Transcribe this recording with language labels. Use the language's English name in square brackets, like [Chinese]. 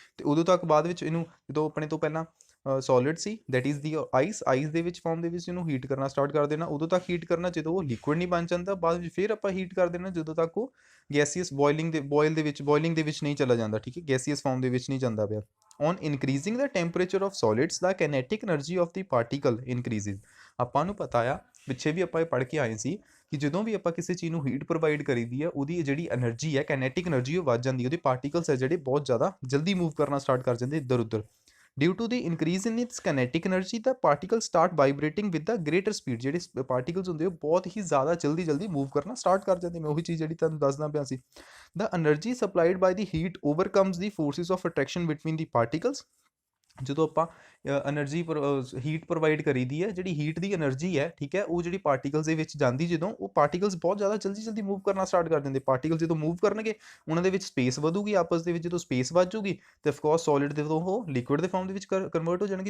[Punjabi] ਤੇ ਉਦੋਂ ਤੱਕ ਬਾਅਦ ਵਿੱਚ ਇਹਨੂੰ ਜਦੋਂ ਆਪਣੇ ਤੋਂ ਪਹਿਲਾਂ solid ਸੀ that is ਦੀ ice, ice ਦੇ ਵਿੱਚ ਫਾਰਮ ਦੇ ਵਿੱਚ ਇਹਨੂੰ ਹੀਟ ਕਰਨਾ ਸਟਾਰਟ ਕਰ ਦੇਣਾ। ਉਦੋਂ ਤੱਕ ਹੀਟ ਕਰਨਾ ਜਦੋਂ ਉਹ ਲਿਕੁਇਡ ਨਹੀਂ ਬਣ ਜਾਂਦਾ, ਬਾਅਦ ਵਿੱਚ ਫਿਰ ਆਪਾਂ ਹੀਟ ਕਰ ਦੇਣਾ ਜਦੋਂ ਤੱਕ ਉਹ ਗੈਸੀਅਸ ਬੋਇਲਿੰਗ ਦੇ ਵਿੱਚ ਨਹੀਂ ਚਲਾ ਜਾਂਦਾ, ਠੀਕ ਹੈ, ਗੈਸੀਅਸ ਫਾਰਮ ਦੇ ਵਿੱਚ ਨਹੀਂ ਜਾਂਦਾ ਪਿਆ। [English] On increasing the temperature of solids, the kinetic energy of the particle increases। [Punjabi] ਆਪਾਂ ਨੂੰ ਪਤਾ ਆ, ਪਿੱਛੇ ਵੀ ਆਪਾਂ ਇਹ ਪੜ੍ਹ ਕੇ ਆਏ ਸੀ ਕਿ ਜਦੋਂ ਵੀ ਆਪਾਂ ਕਿਸੇ ਚੀਜ਼ ਨੂੰ ਹੀਟ ਪ੍ਰੋਵਾਈਡ ਕਰੀਦੀ ਹੈ ਉਹਦੀ ਜਿਹੜੀ એનર્ਜੀ ਹੈ, ਕਾਈਨੈਟਿਕ એનર્ਜੀ, ਉਹ ਵੱਧ ਜਾਂਦੀ ਹੈ। ਉਹਦੇ ਪਾਰਟੀਕਲਸ ਹੈ ਜਿਹੜੇ ਬਹੁਤ ਜ਼ਿਆਦਾ ਜਲਦੀ ਮੂਵ ਕਰਨਾ ਸਟਾਰਟ ਕਰ ਜਾਂਦੇ ਇੱਧਰ ਉੱਧਰ। [English] Due to the increase in its kinetic energy, the particles start vibrating with the greater speed। [Punjabi] ਜਿਹੜੇ ਪਾਰਟੀਕਲਸ ਹੁੰਦੇ ਉਹ ਬਹੁਤ ਹੀ ਜ਼ਿਆਦਾ ਜਲਦੀ ਮੂਵ ਕਰਨਾ ਸਟਾਰਟ ਕਰ ਜਾਂਦੇ। ਮੈਂ ਉਹੀ ਚੀਜ਼ ਜਿਹੜੀ ਤੁਹਾਨੂੰ ਦੱਸਦਾ ਪਿਆ ਸੀ। [English] The energy supplied by the heat overcomes the forces of attraction between the particles। [Punjabi] ਜਦੋਂ ਆਪਾਂ એનર્ਜੀ ਹੀਟ ਪ੍ਰੋਵਾਈਡ ਕਰੀਦੀ ਹੈ, ਜਿਹੜੀ ਹੀਟ ਦੀ એનર્ਜੀ ਹੈ, ਠੀਕ ਹੈ, ਉਹ ਜਿਹੜੀ ਪਾਰਟੀਕਲਸ ਦੇ ਵਿੱਚ ਜਾਂਦੀ, ਜਦੋਂ ਉਹ ਪਾਰਟੀਕਲਸ ਬਹੁਤ ਜ਼ਿਆਦਾ ਜਲਦੀ ਮੂਵ ਕਰਨਾ ਸਟਾਰਟ ਕਰ ਦਿੰਦੇ। ਪਾਰਟੀਕਲ ਜਦੋਂ ਮੂਵ ਕਰਨਗੇ ਉਹਨਾਂ ਦੇ ਵਿੱਚ ਸਪੇਸ ਵਧੂਗੀ ਆਪਸ ਦੇ ਵਿੱਚ, ਜਦੋਂ ਸਪੇਸ ਵੱਧ ਜੂਗੀ ਤੇ ਅਫਕੋਰਸ ਸੋਲਿਡ ਦੇ ਤੋਂ ਉਹ ਲਿਕੁਇਡ ਦੇ ਫਾਰਮ ਦੇ ਵਿੱਚ ਕਨਵਰਟ ਹੋ ਜਾਣਗੇ।